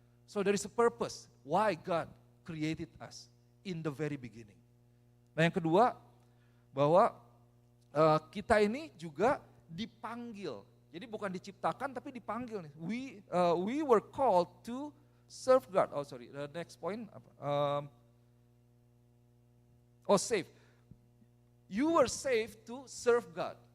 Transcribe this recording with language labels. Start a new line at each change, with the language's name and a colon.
English: So, there is a purpose why God created us in the very beginning.
Indonesian: Nah, yang kedua, bahwa kita ini juga dipanggil. Jadi bukan diciptakan tapi dipanggil nih.
English: We were called to serve God. Oh sorry, the next point apa? Save. You were saved to serve God.